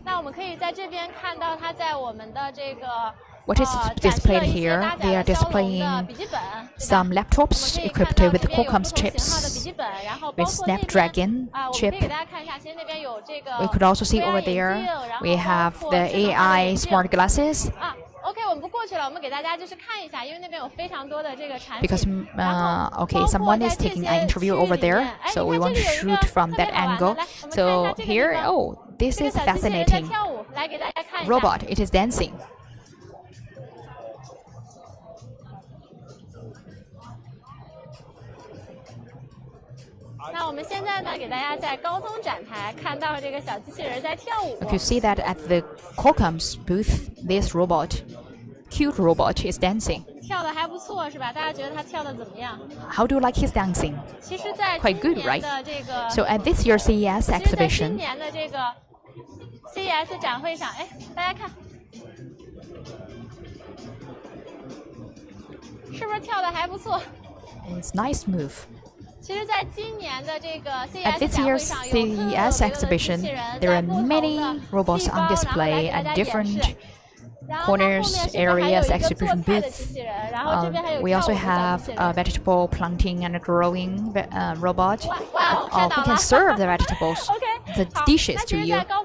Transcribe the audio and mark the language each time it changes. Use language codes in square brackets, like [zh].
[zh] 那我们可以在这边看到它在我们的这个。 [en] What is displayed here? They are displaying some laptops equipped with Qualcomm's chips, with Snapdragon chip. We could also see over there, we have the AI smart glasses. [zh] OK， 我们不过去了，我们给大家就是看一下，因为那边有非常多的这个产品。 [en] Because okay, someone is taking an interview over there, so we want to shoot from that angle. So here, oh, this is fascinating. Robot, it is dancing. [zh] 那我们现在呢，给大家在高通展台看到这个小机器人在跳舞。 [en] You can see that at the Qualcomm's booth, this robot, cute robot, is dancing. [zh] 跳的还不错，是吧？大家觉得他跳的怎么样 [en] ？How do you like his dancing? [zh] 其实，在 [en] quite good, right? [zh] 这个 [en] So at this year's CES exhibition, [zh] 今年的这个 CES 展会上，哎，大家看，是不是跳的还不错 [en] It's nice move. [zh] 其实，在今年的这个 [en] At this year's CES exhibition, there are many robots on display at different corners, areas, exhibition booths. We also have a vegetable planting and growing robot who can serve the vegetables, the dishes to you.